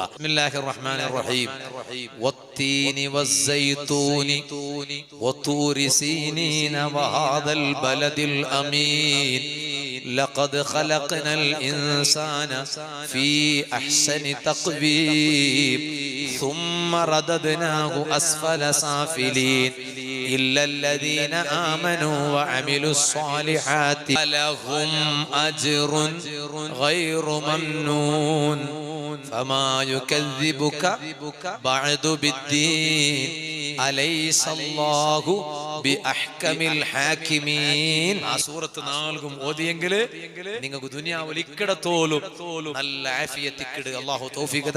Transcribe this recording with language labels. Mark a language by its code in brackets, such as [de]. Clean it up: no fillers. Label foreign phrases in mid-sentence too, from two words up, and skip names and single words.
[ar] بسم الله الرحمن الرحيم والتين والزيتون وطور سينين وهذا البلد الأمين لقد خلقنا الإنسان في أحسن تقويم ثم رددناه أسفل سافلين إلا الذين آمنوا وعملوا الصالحات لهم أجر غير ممنون فما يكذبك بعد بالدين أليس الله بأحكم الحاكمين. [ml] ആ സൂറത്ത് നാൽകും ഓതിയെങ്കിൽ നിങ്ങൾക്ക് ദുനിയാവിൽ ഇക്കടത്തോലും നല്ല ആഫിയത്ത് ഇക്കട്. അല്ലാഹു തൗഫീഖ്